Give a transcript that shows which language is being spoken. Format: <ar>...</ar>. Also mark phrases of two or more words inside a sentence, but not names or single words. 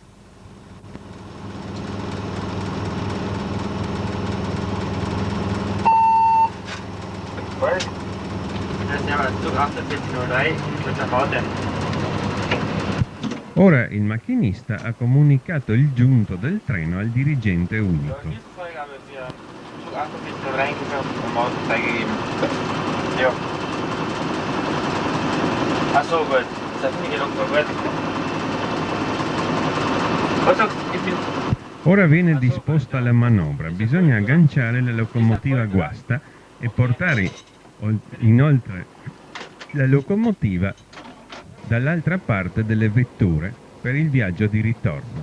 <it>Ora il macchinista ha comunicato il giunto del treno al dirigente unico.</it> <de>Achso, gut. Das hat nicht genug verwirrt.</de> <it>Ora viene disposta la manovra, bisogna agganciare la locomotiva guasta e portare inoltre la locomotiva dall'altra parte delle vetture per il viaggio di ritorno.</it>